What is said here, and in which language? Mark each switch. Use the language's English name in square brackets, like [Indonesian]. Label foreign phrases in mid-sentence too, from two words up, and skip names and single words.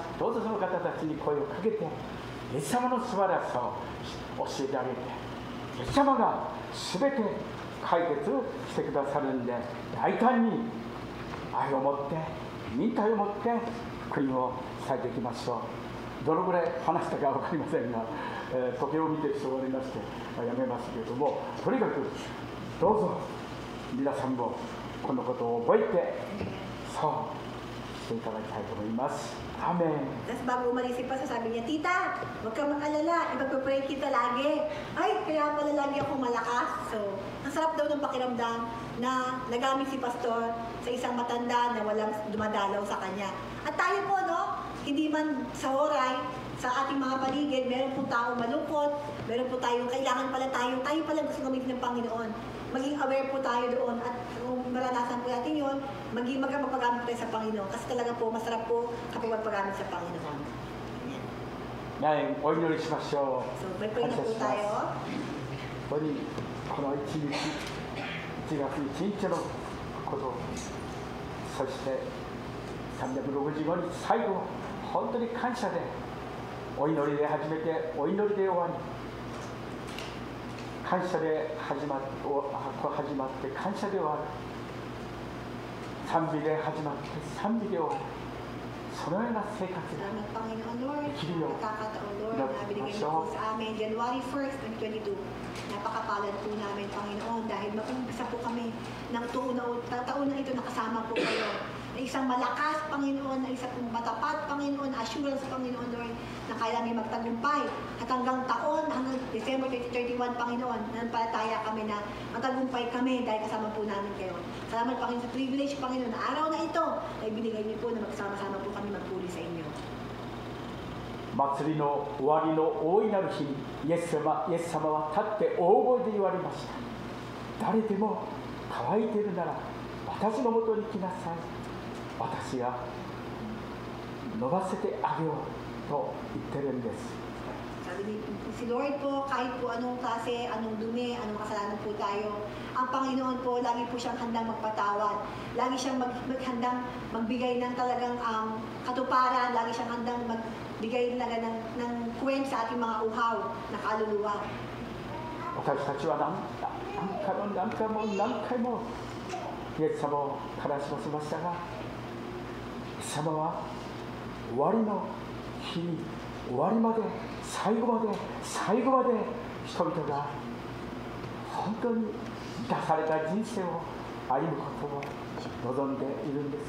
[Japanese] どうぞその方たちに声をかけて、イエス様の素晴らしさを教えてあげて、イエス様が全て解決してくださるんで、大胆に愛を持って忍耐を持って福音を伝えていきましょう。どのぐらい話したか分かりませんが、時計を見て人がおりましてやめますけれども、とにかくどうぞ皆さんもこのことを覚えてそうしていただきたいと思います。Amen. [Filipino] Tapos bago umalis si Pastor, sabi niya, Tita, huwag kang mag-alala, ipagpapray kita lagi. Ay, kaya pala lagi ako malakas. So, ang sarap daw ng pakiramdam na nagamit si Pastor sa isang matanda na walang dumadalaw sa kanya. At tayo po, no, hindi man sa oray, sa ating mga paligid, meron po taong malungkot, meron po tayong kailangan pala tayo pala gusto gamitin ng Panginoon. Maging aware po tayo doon, at kung maranasan po natin yun, maging magpagamit tayo sa Panginoon. Kasi talaga po, masarap po kapag magpagamit sa Panginoon. Ayan. [Japanese] お祈りしましょう。 [Filipino] So, may pray na po tayo. [Japanese] ここにこの1月1日のこと、そして365日最後、本当に感謝でお祈りで始めて、お祈りで終わり、感謝で始まって感謝で終わる、賛美で始まって賛美で終わる、そのような生活ができるように祈っていきましょう。 [English] January 1st, 2022. [Filipino] Napakapalad po namin, Panginoon, dahil mag-umpisa po kami ng taon na ito nakasama po kayo. Na isang malakas, Panginoon, na isang matapat, Panginoon, assurance, Panginoon, Lord, na kaya namin magtagumpay. At hanggang taon, hanggang December 2031, Panginoon, nananampalataya kami na magtagumpay kami dahil kasama po namin kayo. Salamat, Panginoon, sa privilege, Panginoon, na araw na ito, ay binigay niyo po na magsama-sama po kami magpuli sa inyo. [Japanese] 祭りの終わりの大いなる日にイエス様は立って大声で言われました。誰でも乾いているなら私のもとに来なさい。私が伸ばせてあげようと言ってるんです。 [Filipino] Sabi ni si Lord po, kahit po anong klase, anong dumi, anong kasalanan po tayo, ang Panginoon po, lagi po siyang handang magpatawad. Lagi siyang handang magbigay ng talagang katuparan, lagi siyang handang magbigay talaga ng kwent sa ating mga uhaw na kaluluwa. [Japanese] 私たちは何回もイエス様を悲しませましたが、イエス様は終わりの日に終わりまで最後まで人々が本当に満たされた人生を歩むことを望んでいるんですね。